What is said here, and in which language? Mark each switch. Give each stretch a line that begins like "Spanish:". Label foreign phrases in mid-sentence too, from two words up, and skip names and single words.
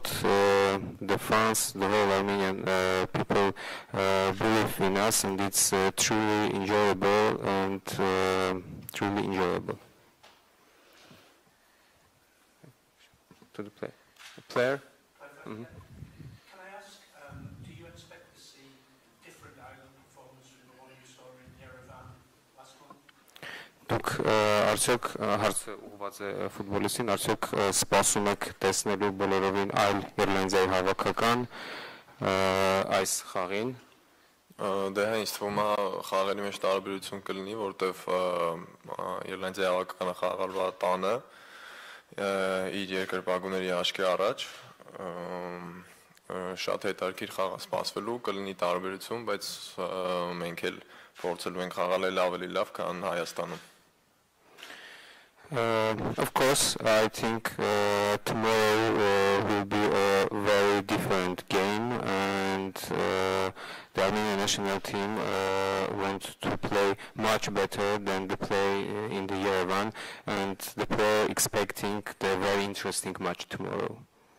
English: The fans, the whole Armenian people believe in us, and it's truly enjoyable and truly enjoyable. To the player. Can I ask, do you expect to see different Ireland performance from the one you saw in Yerevan last month?
Armenian: Դուք արդյոք հարցը ուղղված է ֆուտբոլիստին, արդյոք սպասում եք տեսնելու բոլորովին այլ Իռլանդիայի հավաքական այս խաղին։ Դե ինձ թվում է խաղերի մեջ տարբերություն կլինի, որտեվ Իռլանդիայի հավաքականը խաղալու է տանը իր երկրպագուների աչքի առաջ շատ հետաքրքիր խաղ է սպասվելու, կլինի տարբերություն, բայց մենք էլ փորձելու ենք խաղալ ավելի լավ, քան Հայաստանում։
English: Of course, I think tomorrow will be a very different game, and the Armenian national team want to play much better than the play in the Yerevan, and the player expecting the very interesting match tomorrow.